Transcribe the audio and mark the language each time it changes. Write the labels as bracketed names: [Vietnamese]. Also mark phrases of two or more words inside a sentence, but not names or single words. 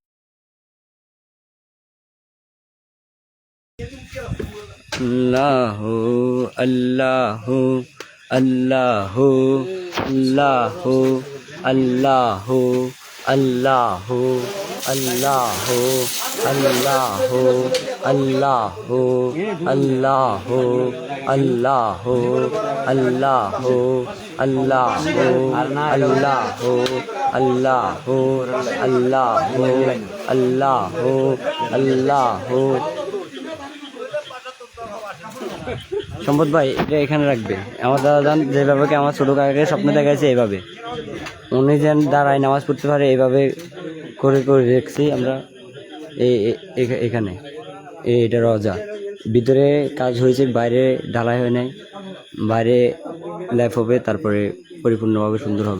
[Arabic] اللہ اللہ اللہ اللہ اللہ اللہ اللہ اللہ اللہ اللہ اللہ اللہ اللہ اللہ اللہ اللہ اللہ [Bangla] সম্পদ ভাই এটা এখানে রাখবে। আমার দাদা যান যেভাবে আমার ছোট কাকাকে স্বপ্ন দেখাইছে এইভাবে উনি যেন দাঁড়ায় নামাজ পড়তে পারে এইভাবে করে করে রেখেছি আমরা। এখানে এটা রজা, ভিতরে কাজ হয়েছে, বাইরে ঢালাই হয় নাই, বাইরে ল্যাপ হবে, তারপরে পরিপূর্ণভাবে সুন্দর হবে।